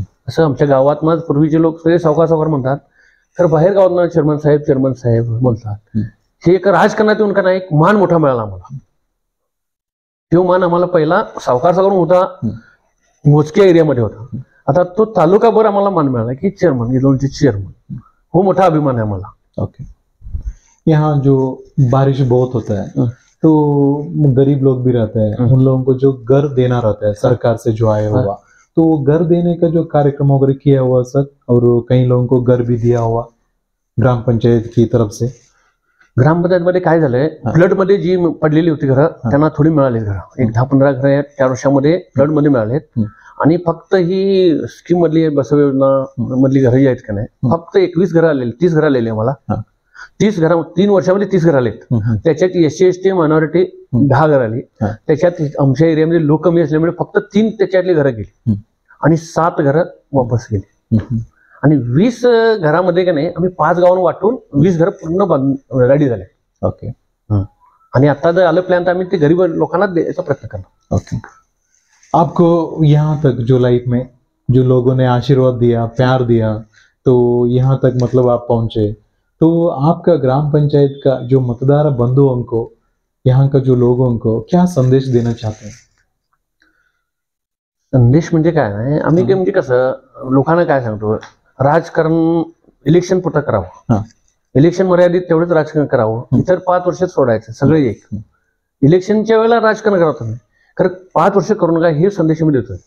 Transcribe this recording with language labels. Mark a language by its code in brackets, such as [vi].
[mr] असं आमच्या गावात माझ पूर्वीचे लोक सगळे सावकार सावकार म्हणतात, तर बाहेर गावात चेअरमन साहेब बोलतात. हे एक राजकारणात येऊन का नाही एक मान मोठा मिळाला आम्हाला. तो मान आम्हाला पहिला सावकार सावकार होता, मोजक्या एरियामध्ये होता. आता तो तालुकाभर आम्हाला मान मिळाला की चेअरमन, गिलोनचे चेअरमन, हो मोठा अभिमान आहे आम्हाला. ओके. [hi] यहाँ जो बारिश बहुत होता है तो गरीब लोग भी रहते हैं, उन लोगों को जो घर देना रहता है सरकार से जो आया हुआ, तो घर देने का जो कार्यक्रम वगैरह किया हुआ सर, और कई लोगों को घर भी दिया हुआ ग्राम पंचायत की तरफ से. [mr] ग्रामपंचायतमध्ये काय झालंय, फ्लड मध्ये जी पडलेली होती घरं त्यांना थोडी मिळाली घरं, एक 10-15 घरं आहेत 4 वर्षामध्ये फ्लड मध्ये मिळालेत. आणि फक्त ही स्कीम मधली बसव योजना मधली घरं जी आहेत का नाही, फक्त 21 घरं आलेली, 30 घरं आलेली आम्हाला. 30 घरं 3 वर्षामध्ये 30 घरं आलेत. त्याच्यात SC ST मायनॉरिटी 10 घरं आली. त्याच्यात आमच्या एरियामध्ये लोक कमी असल्यामुळे फक्त 3 त्याच्यातली घरं गेली आणि 7 घरं वापस गेली. आणि 20 घरामध्ये का नाही आम्ही 5 गावांना वाटून 20 घरं पूर्ण रेडी झाले. ओके. आणि आता जर आलं प्लॅन तर आम्ही ते गरीब लोकांना द्यायचा प्रयत्न करणार. ओके. [hi] आपको यहाँ तक जो लाइफ में जो लोगों ने आशीर्वाद दिया, प्यार दिया, तो यहाँ तक मतलब आप पहुंचे, तो आपका ग्राम पंचायत का जो मतदार बंधुओं को, यहाँ का जो लोगों को क्या संदेश देना चाहते हैं? [mr] संदेश म्हणजे काय नाही, आम्ही म्हणजे कसं लोकांना काय सांगतो, राजकारण इलेक्शन पुरतं करावं. इलेक्शन मर्यादित तेवढंच राजकारण करावं, इतर 5 वर्षात सोडायचं सगळे एक. इलेक्शनच्या वेळेला राजकारण करावं तुम्ही, कारण 5 वर्ष करू नका हे संदेश मी देतोय.